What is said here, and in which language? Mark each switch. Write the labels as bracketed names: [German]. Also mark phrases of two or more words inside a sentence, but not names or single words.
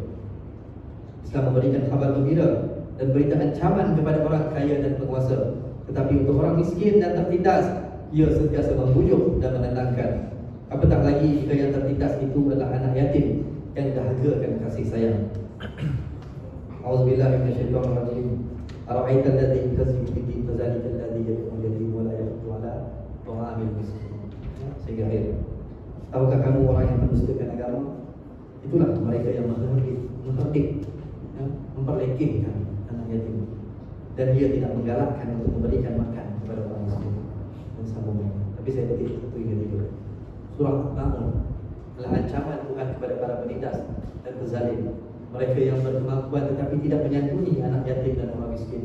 [Malay] Islam memberikan khabar gembira dan berita ancaman kepada orang kaya dan penguasa, tetapi untuk orang miskin dan tertindas, ia sentiasa membujuk dan menenangkan. Apatah lagi jika yang tertindas itu adalah anak yatim yang dahagakan kasih sayang. [Arabic] أعوذ بالله من الشيطان الرجيم. أرأيت الذي يكذب بالدين فذلك الذي يدع اليتيم ولا يحض على طعام المسكين. [Malay] Sehingga akhir. Tahukah kamu orang yang mendustakan agama? Itulah mereka yang memperlekehkan anak yatim, dan dia tidak menggalakkan untuk memberikan makan kepada orang miskin dan sambungnya. Tapi saya petik satu hingga 3. Surah Al-Ma'un adalah ancaman Tuhan kepada para penindas dan pezalim, mereka yang berkemampuan tetapi tidak menyantuni anak yatim dan orang miskin.